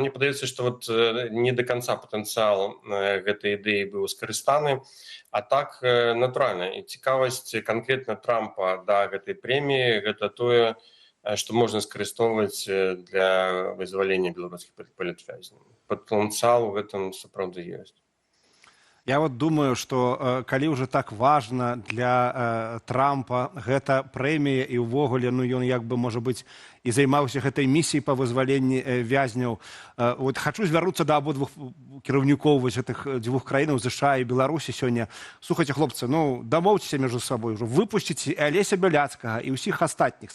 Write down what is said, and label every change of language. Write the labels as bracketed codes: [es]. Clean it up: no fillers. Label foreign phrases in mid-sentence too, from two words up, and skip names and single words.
[be] Мне падаецца, што вот не да канца патэнцыял гэтай ідэі быў скарыстаны, а так натуральна. І цікавасць канкрэтна Трампа да гэтай прэміі гэта тое, што можна скарыстоўваць для вызвалення беларускіх палітвязняў. Патэнцыял у гэтым сапраўды ёсць. [ru] Я вот думаю, что [be] калі [ru] уже так важно [be] для Трампа гэта прэмія і ўвогуле, ну ён як бы, можа быць, і займаўся гэтай місіяй па вызваленні вязняў. Вот хочу звярнуцца да абодвух кіраўнікоў гэтых дзвюх краінаў, ЗША і Беларусі сёння. Слухайце, хлопцы, ну дамоўцеся між сабой, выпусціце Алеся Беляцкага і ўсіх астатніх.